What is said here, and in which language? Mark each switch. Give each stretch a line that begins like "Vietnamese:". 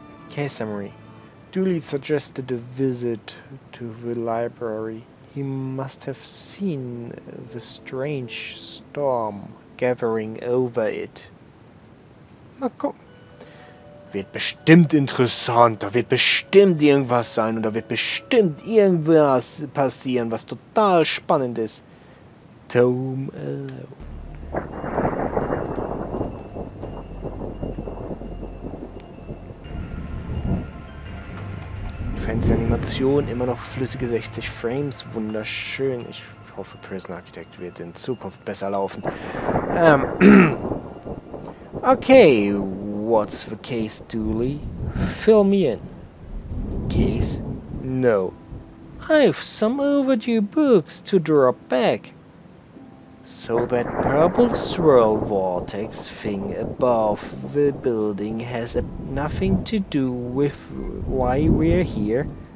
English: Case summary. Dooley suggested a visit to the library. He must have seen the strange storm gathering over it.
German: Na komm. Wird bestimmt interessant, da wird bestimmt irgendwas sein und da wird bestimmt irgendwas passieren, was total spannend ist.
English: Home Alone.
German: Fancy-Animation, immer noch flüssige 60 Frames, wunderschön. Ich hoffe, Prison Architect wird in Zukunft besser laufen.
English: Okay, what's the case, Dooley? Fill me in. Case? No. I've some overdue books to drop back. So that purple swirl vortex thing above the building has nothing to do with why we're here?